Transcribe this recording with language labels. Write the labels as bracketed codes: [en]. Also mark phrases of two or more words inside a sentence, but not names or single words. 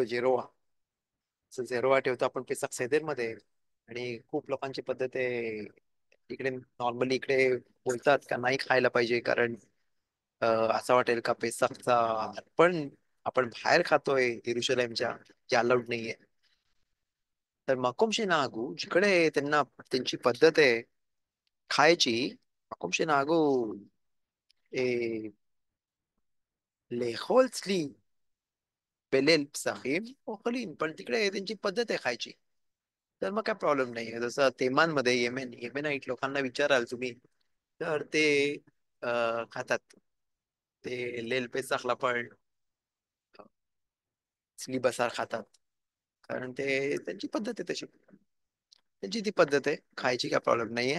[mr] झेरोवा झेरोवा ठेवतो आपण [he] פסח סדר [mr] आणि खूप लोकांची पद्धत आहे इकडे नॉर्मली इकडे बोलतात का नाही खायला पाहिजे कारण असं वाटेल का पेसाकचा पण आपण बाहेर खातोय येरुशलेमच्या जे अलाउड नाहीये तर [he] מקום שנהגו [mr] जिकडे त्यांना त्यांची पद्धत आहे खायची [he] מקום שנהגו [mr] ए, [he] לאכול צלי בליל פסחים אוכלים [mr] पण तिकडे त्यांची पद्धत आहे खायची तर मग काय प्रॉब्लेम नाही जसं तेमानमध्ये येमेनाईट लोकांना विचाराल तुम्ही तर ते खातात ते लेल पेसाखला पण [he] צלי בשר [mr] खातात कारण ते त्यांची पद्धत आहे तशी त्यांची ती पद्धत आहे खायची काय प्रॉब्लेम नाहीये